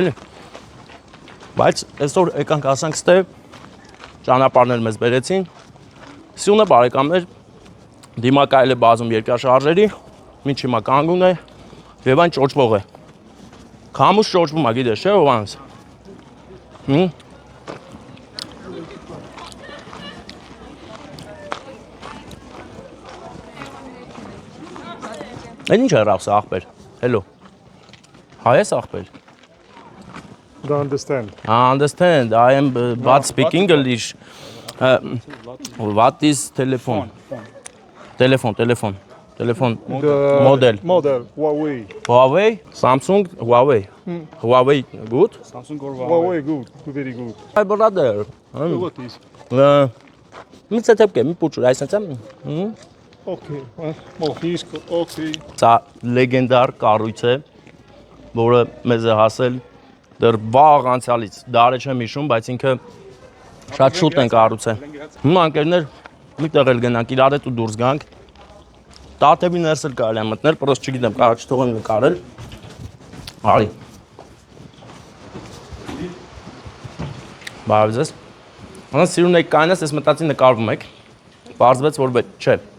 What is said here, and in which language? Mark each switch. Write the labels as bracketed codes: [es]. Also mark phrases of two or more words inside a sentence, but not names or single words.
[hy] էլի։ Բայց այսօր եկանք ասանք ստե ճանապարհներ մեզ բերեցին։ Սյունը բարեկամներ Դիմակայել է բազում երկրաշարժերի, մինչ հիմա կանգուն է եւ այն ճոճվող է։ Քամուս ճոճվում է, գիտես, չէ՞ Հովանես։ Այն ինչ է ռախսը ախպեր։ Hello։ Հայ ես ախպեր։ [en] Don't understand. I understand. I am but speak English. What is telephone? Telephone. Model. Model. Huawei. Huawei, Samsung, Huawei. Huawei, good? Samsung or Huawei, good. Very good. My brother. What is? Mi se tepke, mi puču, aj sam sam. Okay. Մոխիսկ, okay. [hy] Սա լեգենդար կառույց է, որը մեզ է հասել դեռ վաղ անցյալից։ Դարը չեմ հիշում, բայց ինքը շատ շուտ են կառուցել։ Հիմա ընկերներ մի տեղ էլ գնանք իրար հետ ու դուրս գանք։ Տաթևի ներս էլ կարելի է մտնել, պրոս չգիտեմ, կարող չթողեմ նկարել։ Արի։ Բարև ձեզ։ Անց սիրուն եք կայնես, ես մտածի նկարվում եք։ Պարզվեց, որ չէ։